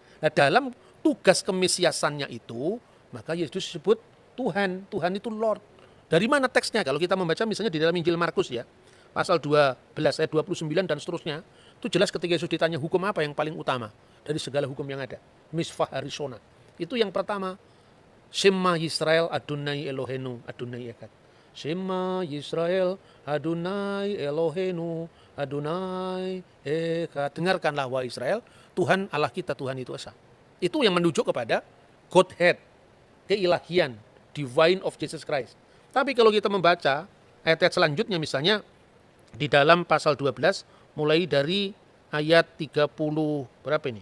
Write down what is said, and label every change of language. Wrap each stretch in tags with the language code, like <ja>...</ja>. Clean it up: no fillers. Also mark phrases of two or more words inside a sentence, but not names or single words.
<id>Nah, dalam tugas kemesiasannya itu, maka Yesus disebut Tuhan. Tuhan itu Lord. Dari mana teksnya? Kalau kita membaca misalnya di dalam Injil Markus ya, pasal 12 ayat 29 dan seterusnya, itu jelas ketika Yesus ditanya hukum apa yang paling utama dari segala hukum yang ada.</id> <he>מצווה הראשונה.</he> <id>Itu yang pertama,</id> <he>שמע ישראל אדני אלהינו אדני אחד. שמע ישראל אדני אלהינו אדני אחד.</he> <id>Dengarkanlah wahai Israel, Tuhan Allah kita, Tuhan itu esa. Itu yang menunjuk kepada Godhead, keilahian,</id> <en>divine of Jesus Christ.</en> <id>Tapi kalau kita membaca ayat-ayat selanjutnya misalnya di dalam pasal 12 mulai dari ayat 30 berapa ini?</id>